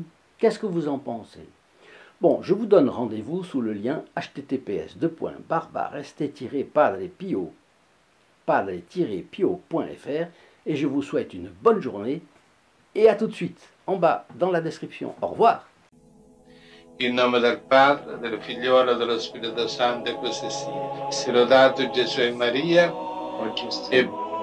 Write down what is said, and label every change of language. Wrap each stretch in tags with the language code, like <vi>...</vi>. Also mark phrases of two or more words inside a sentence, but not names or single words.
<fr>Qu'est-ce que vous en pensez? Bon, je vous donne rendez-vous sous le lien https://padre-pio.fr et je vous souhaite une bonne journée et à tout de suite, en bas, dans la description. Au revoir.</fr> <it>In nome del Padre, del Figliolo e dello Spirito Santo, e così sia. Sia lodato Gesù e Maria, e</it>